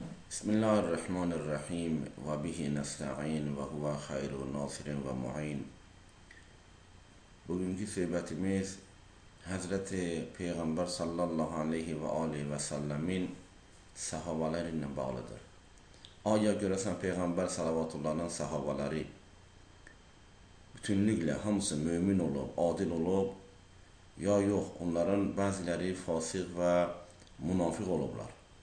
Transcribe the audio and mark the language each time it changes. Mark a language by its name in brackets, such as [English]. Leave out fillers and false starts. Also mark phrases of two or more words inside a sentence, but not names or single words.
[Arabic] بسم الله الرحمن الرحيم وبه نستعين وهو خير ناصر ومعين. [Azerbaijani] Bugünkü söhbətimiz Hazreti Peyğəmbər [Arabic] صلى الله عليه و عليه و سلم [Azerbaijani] sahabələri ilə bağlıdır. Aya görəsən Peyğəmbər salawatullahın sahabələri bütünlüklə hamısı mömin olub, adil olub, ya yox, onların bəziləri fasıq və münafiq olublar.